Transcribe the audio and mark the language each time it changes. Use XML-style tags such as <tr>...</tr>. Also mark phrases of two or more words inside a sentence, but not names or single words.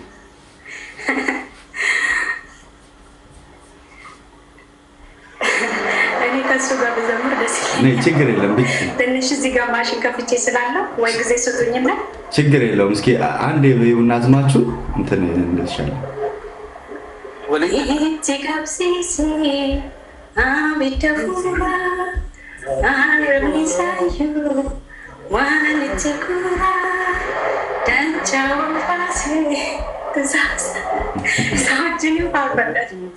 <am>እኔ ከሱ ጋር በዘምር ደስ ይለኛል። ችግር የለም ብቻ ትንሽ እዚህ ጋር ማሽን ከፍቼ ስላለው ወይ ጊዜ ስጡኝና ችግር የለውም። እስኪ አንዴ በይውና አዝማችሁ እንትን እንደሻለ</am> <om>ittikabsiisi abidda fuura arrabni isaayyuu walitti guura dachaa ol kaasee isa wajjin faarfadha</om>